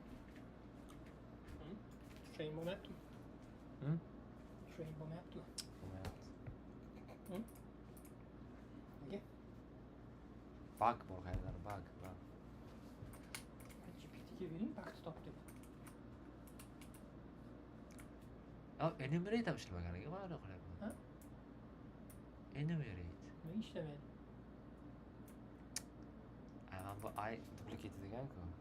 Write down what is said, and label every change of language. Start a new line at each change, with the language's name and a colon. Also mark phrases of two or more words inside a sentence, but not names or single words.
English: Train momentum. Hmm? Train momentum. Moment. Hmm?
Uzbek: bug bor qayerdadir, bug. GPT'ga bering, bug'ni top deb. Enumerate ham ishlamagan ekan, mana qilyapman. Ha? Enumerate. Nima ishlamaydi? Mana bu I duplicate degan-ku.